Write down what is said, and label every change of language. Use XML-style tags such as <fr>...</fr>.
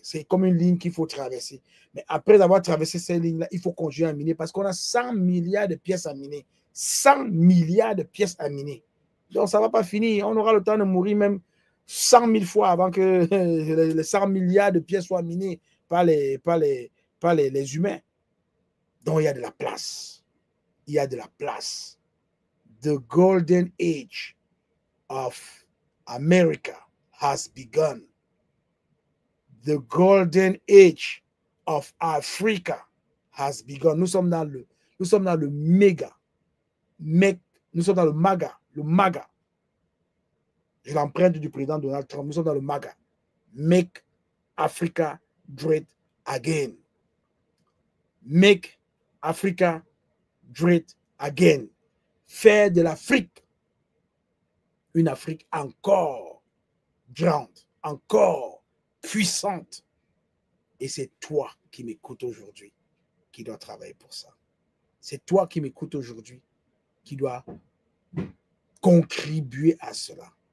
<fr>C'est comme une ligne qu'il faut traverser. Mais après avoir traversé cette ligne-là, il faut continuer à miner parce qu'on a 100 milliards de pièces à miner. 100 milliards de pièces à miner. Donc, ça ne va pas finir. On aura le temps de mourir même 100 000 fois avant que les 100 milliards de pièces soient minées par les humains. Donc, il y a de la place. Il y a de la place.</fr> <en>The golden age of America has begun. The golden age of Africa has begun.</en> <fr>Nous sommes dans le méga. Nous sommes dans le MAGA. Le MAGA. Je l'emprunte du président Donald Trump. Nous sommes dans le MAGA.</fr> <en>Make Africa great again. Make Africa great again.</en> <fr>Faire de l'Afrique une Afrique encore grande, encore puissante. Et c'est toi qui m'écoutes aujourd'hui qui dois travailler pour ça. C'est toi qui m'écoutes aujourd'hui qui dois contribuer à cela.</fr>